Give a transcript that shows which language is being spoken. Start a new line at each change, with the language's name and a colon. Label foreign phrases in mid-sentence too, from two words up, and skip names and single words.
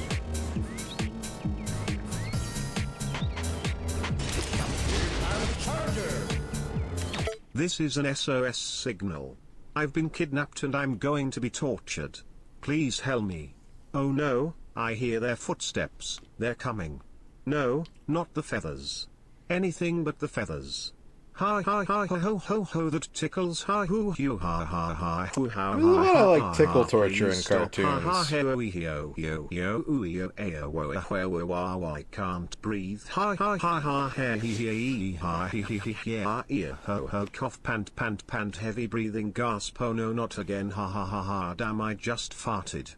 English: This is an SOS signal. I've been kidnapped and I'm going to be tortured. Please help me. Oh no, I hear their footsteps. They're coming. No, not the feathers. Anything but the feathers. Hi hi hi ho ho ho, that tickles. Hi hoo hoo ha ha ha hoo ha. There's a lot of like tickle torture in cartoons. I can't breathe. Hi hi hi ha he he hi he he ear ho ho cough pant pant pant heavy breathing gasp. Oh no, not again. Ha ha ha ha. Damn, I just farted.